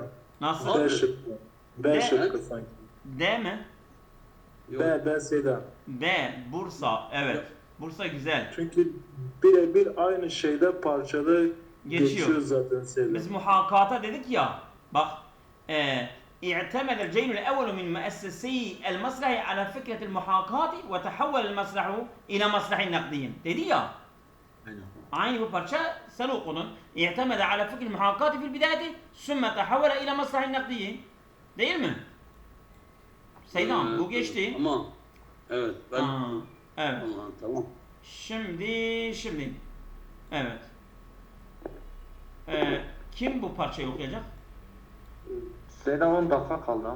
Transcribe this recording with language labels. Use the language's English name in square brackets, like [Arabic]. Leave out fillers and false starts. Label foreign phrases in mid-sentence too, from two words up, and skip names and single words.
[Turkish] Nasıl? B şıkkı. B şıkkı sanki. D mi? B Seda. D. Bursa. Evet. Bursa güzel. Çünkü birebir aynı şeyde parçada geçiyor zaten Seda. Biz muhakkata dedik ya. Bak. [Arabic] اعتمد الجيل الأول من مؤسسي المسرح على فكرة المحاكاة وتحول المسرح إلى مسرح نقدي. [Turkish] Dedi ya. Aynı bu parça sen okudun. [Arabic] اعتمد على فكرة المحاكاة في البداية ثم تحول إلى مسرح نقدي. [Turkish] Değil mi? Seydan bu geçti. Ama evet ben evet. Tamam. Şimdi evet. Kim bu parçayı okuyacak? Seydan 10 dakika kaldı.